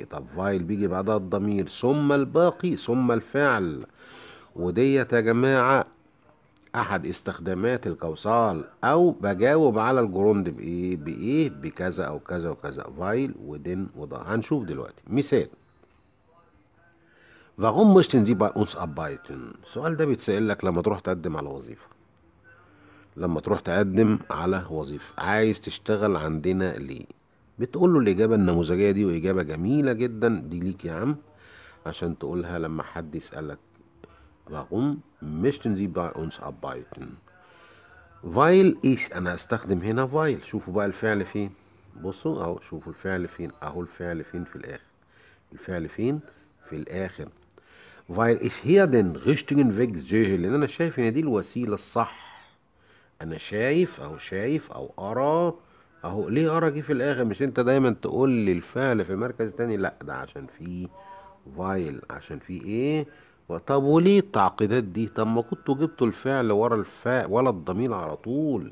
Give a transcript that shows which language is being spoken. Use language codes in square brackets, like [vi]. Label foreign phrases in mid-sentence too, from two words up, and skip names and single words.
[ar] طب فايل بيجي بعدها الضمير ثم الباقي ثم الفعل. وديت يا جماعة احد استخدامات القوصال. او بجاوب على الجروند بايه بكذا او كذا وكذا. [de] weil denn [ar] وده هنشوف دلوقتي مثال. [de] Warum möchten Sie bei uns arbeiten؟ [ar] السؤال ده بيتسأل لك لما تروح تقدم على وظيفة. لما تروح تقدم على وظيفة، عايز تشتغل عندنا ليه؟ بتقول له الإجابة النموذجية دي، وإجابة جميلة جدا دي ليك يا عم، عشان تقولها لما حد يسألك [de] Warum möchten Sie bei uns arbeiten؟ weil ich? [ar] انا هستخدم هنا فايل. شوفوا بقى الفعل فين. بصوا اهو، شوفوا الفعل فين اهو. الفعل فين؟ في الاخر. الفعل فين؟ في الاخر. [de] weil ich hier den richtigen Weg sehe، [ar] لان انا شايف ان دي الوسيله الصح. انا شايف اهو، شايف او ارى اهو. ليه ارى جه في الاخر؟ مش انت دايما تقول لي الفعل في مركز تاني؟ لا، ده عشان في فايل عشان في ايه. طب وليه التعقيدات دي؟ طب ما كنتوا جبتوا الفعل ورا الفاء ولا الضمير على طول.